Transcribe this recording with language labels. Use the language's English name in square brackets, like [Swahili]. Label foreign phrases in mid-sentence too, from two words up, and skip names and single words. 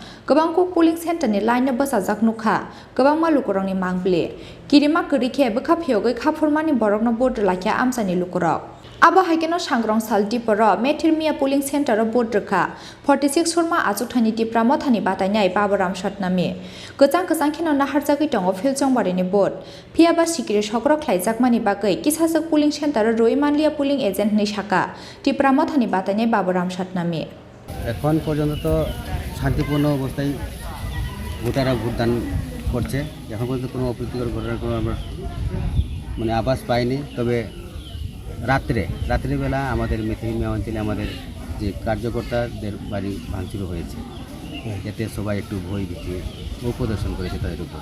[Kok Borok] Gobangko [English] polling center [Kok Borok] ni line basajak nukha Gobangma lukurokni mangble Kirima kurikhe bokha phiyogoi khapurmani borokno board laika amchani lukurok Abo haikeno sangrong sal Tripura Methir Miah [English] polling center of [Kok Borok] Rwkha 46 Surma Achukthaini Tipra Mothani Batainai Baburam Satnami Khorang keno nahar jagui tongo filchong warini board Piaba sikri sokrok khlaijakmani bagai kisajak [English] polling center [Kok Borok] Rwkha manlia [English] polling agent [Kok Borok] ni saka Tipra Mothani Batainai Baburam Satnami [Bangla] এখন পর্যন্ত তো শান্তিপূর্ণ অবস্থায় ভোটাররা ভোটদান করছে এখন পর্যন্ত কোনো অপ্রীতিকর ঘটনার কোনো আমরা মানে আভাস পাইনি তবে রাত্রিবেলা আমাদের মেথির মিয়া অঞ্চলে আমাদের যে কার্যকর্তাদের বাড়ি ভাঙচুর হয়েছে এতে সবাই একটু ভয় ভীতি প্রদর্শন করেছে তাদের উপর